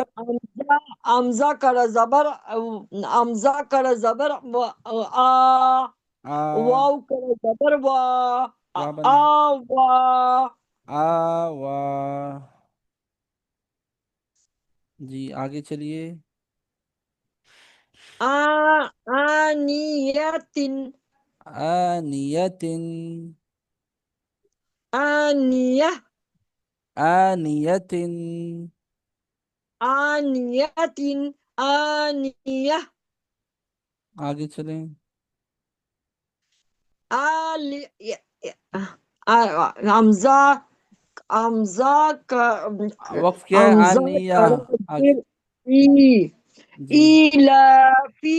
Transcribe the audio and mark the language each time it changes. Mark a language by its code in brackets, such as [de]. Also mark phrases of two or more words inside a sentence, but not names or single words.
[ur] امزا کر زبر. امزا کر زبر آ. آ. واو کر زبر وا. وا بنا. وا. آ وا. جی آگے چلیے. [ar] آنیتن. آنیتن. آنیہ. آنیتن. آنیتن. آنیہ. [ur] آگے چلیں. آلی. حمزہ. حمزہ کا. وقف کیا ہے؟ حمزہ [ar] آنیہ. [ur] کا آگے. ای. جی. [ar] ایلافی.